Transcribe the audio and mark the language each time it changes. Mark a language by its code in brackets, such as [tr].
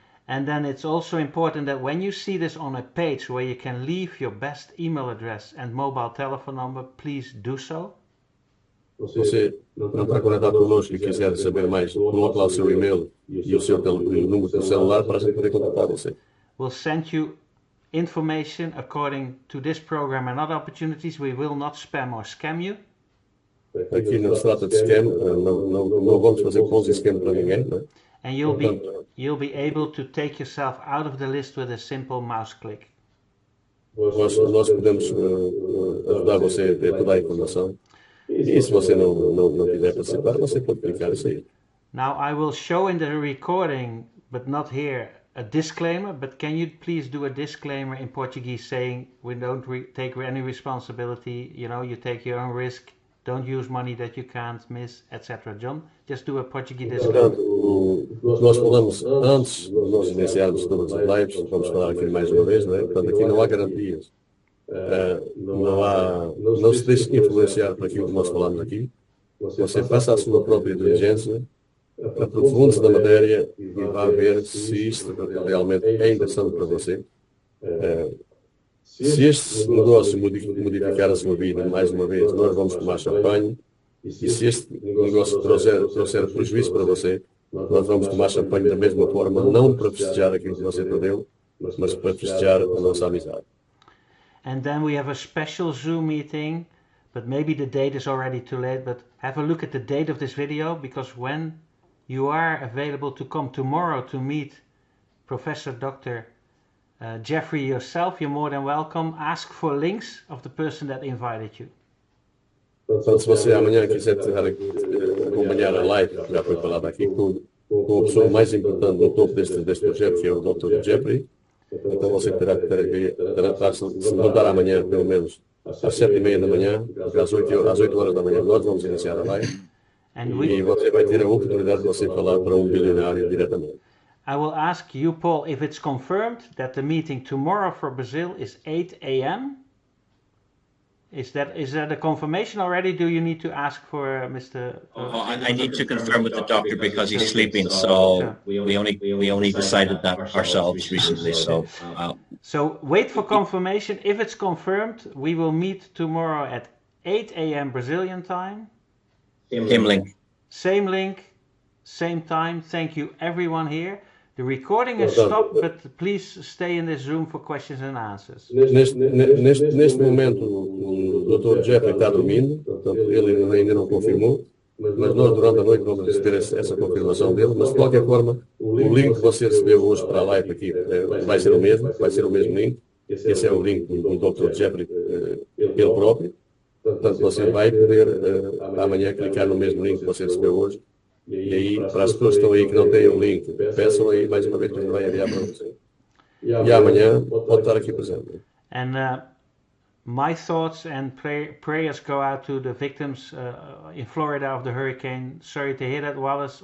[en] And then it's also important that when you see this on a page where you can leave your best email address and mobile telephone number, please do so. [pt] Você não está conectado conosco e quiser saber mais, coloque lá o seu e-mail e o número do celular para a gente poder contactar você. [en] We'll send you information according to this program and other opportunities. We will not spam or scam you. [pt] Aqui não se trata de scam, não vamos fazer Ponzi scam para ninguém, né? [en] And you'll be able to take yourself out of the list with a simple mouse click. [pt] Nós podemos ajudar você a ter toda a informação. E se você não quiser participar, você pode clicar isso aí. [en] Now I will show in the recording, but not here, a disclaimer. But can you please do a disclaimer in Portuguese saying we don't take any responsibility, you take your own risk. Don't use money that you can't miss, etc. John, just do a Portuguese disclaimer. [pt] Portanto, nós falamos antes de nós iniciarmos todas as lives, vamos falar aqui mais uma vez, né? Portanto, aqui não há garantias. Não se deixe influenciar por aquilo que nós falamos aqui. Você faça a sua própria diligência, aprofunde-se na matéria e vá ver se isto realmente é interessante para você. Se este negócio modificar a sua vida, mais uma vez, nós vamos tomar champanhe. E se este negócio trouxer prejuízo para você, nós vamos tomar champanhe da mesma forma, não para festejar aquilo que você perdeu, mas para festejar a nossa amizade. [en] And then we have a special Zoom meeting, but maybe the date is already too late, but have a look at the date of this video, because when you are available to come tomorrow to meet Professor Dr. Jeffrey yourself, you're more than welcome. Ask for links of the person that invited you. [pt] Portanto, se você amanhã quiser acompanhar a live, já foi falado aqui, com a pessoa mais importante no topo deste projeto, que é o Dr. Jeffrey, então você terá que se levantar amanhã, pelo menos às 7h30 da manhã, porque às 8 horas da manhã nós vamos iniciar a live, e você vai ter a oportunidade de você falar para um bilionário diretamente. [en] I will ask you, Paul, if it's confirmed that the meeting tomorrow for Brazil is 8 a.m. Is that a confirmation already? Do you need to ask for Mr. I need to confirm with the doctor because he's sleeping. So we only decided that ourselves recently. So wait for confirmation. If it's confirmed, we will meet tomorrow at 8 a.m. Brazilian time. Same link. Same link. same time. Thank you everyone here. The recording is stopped, but please stay in this room for questions and answers. [pt] Neste momento o Dr. Jeffrey está dormindo, portanto ele ainda não confirmou, mas nós durante a noite vamos receber essa confirmação dele, mas de qualquer forma o link que você recebeu hoje para a live aqui vai ser o mesmo link. Esse é o link do Dr. Jeffrey, ele próprio. Portanto, você vai poder amanhã clicar no mesmo link que você recebeu hoje. E aí, para as pessoas que estão aí que não têm o link, peçam aí mais uma vez que a gente vai enviar para você. E amanhã pode estar aqui presente. [en] And my thoughts and prayers go out to the victims in Florida of the hurricane. Sorry to hear that, Wallace.